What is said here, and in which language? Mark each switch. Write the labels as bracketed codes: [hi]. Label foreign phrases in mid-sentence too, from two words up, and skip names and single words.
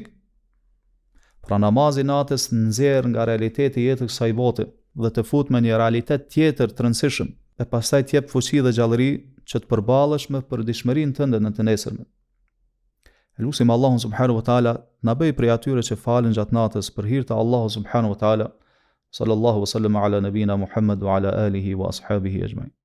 [sq] Pra namazi natës nxjerr nga realiteti i jetës kësaj bote dhe të fut me një realitet tjetër të rëndësishëm, e pastaj të jep fuqi dhe gjallëri që të përballesh me përditshmërinë tënde në të nesërmen. Lusim Allahun [ar] سبحانه وتعالى [sq] na bëj prej atyre që falen gjatë natës për hir të Allahut [ar] سبحانه وتعالى، وصلى الله وسلم على نبينا محمد وعلى آله وأصحابه أجمعين.